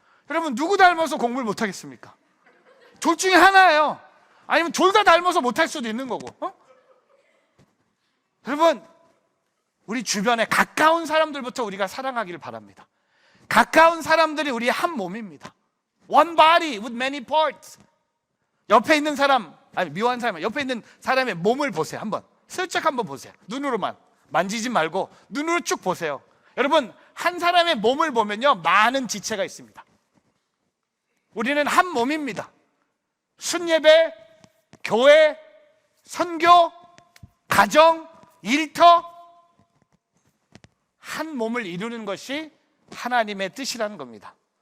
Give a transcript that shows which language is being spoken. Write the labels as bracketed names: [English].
[Korean] 여러분, 누구 닮아서 공부를 못하겠습니까? 둘 중에 하나예요. 아니면 둘 다 닮아서 못할 수도 있는 거고. 여러분, 우리 주변에 가까운 사람들부터 우리가 사랑하기를 바랍니다. 가까운 사람들이 우리의 한 몸입니다. [English] One body with many parts. [Korean] 옆에 있는 사람, 미워한 사람, 옆에 있는 사람의 몸을 보세요. 슬쩍 한번 보세요. 눈으로만. 만지지 말고 눈으로 쭉 보세요. 여러분, 한 사람의 몸을 보면요, 많은 지체가 있습니다. 우리는 한 몸입니다. 순예배, 교회, 선교, 가정, 일터, 한 몸을 이루는 것이 하나님의 뜻이라는 겁니다.